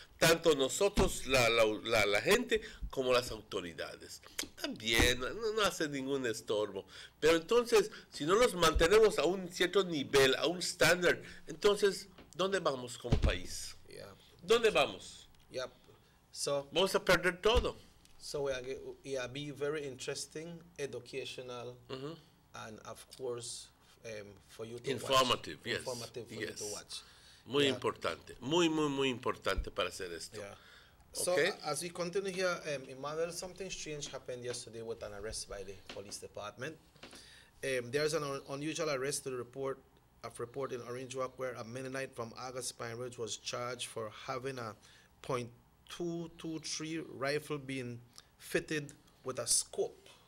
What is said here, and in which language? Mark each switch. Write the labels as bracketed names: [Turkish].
[Spanish] Tanto nosotros, la gente, como las autoridades. También no hace ningún estorbo. Pero entonces, si no los mantenemos a un cierto nivel, a un estándar, entonces, ¿dónde vamos como país? [English] Yeah. [Spanish] ¿Dónde vamos? [English] Yep. So [Spanish] vamos a perder todo. [English] So it be very interesting, educational, and of course, for you to informative, watch. Yes. Informative for you to watch. [Spanish] Muy importante, muy importante para hacer esto. [English] Yeah. So as we continue here, Emmanuel, something strange happened yesterday with an arrest by the police department. There's an unusual arrest to the report in Orange Walk where a Mennonite from August Pine Ridge was charged for having a .223 rifle being fitted with a scope.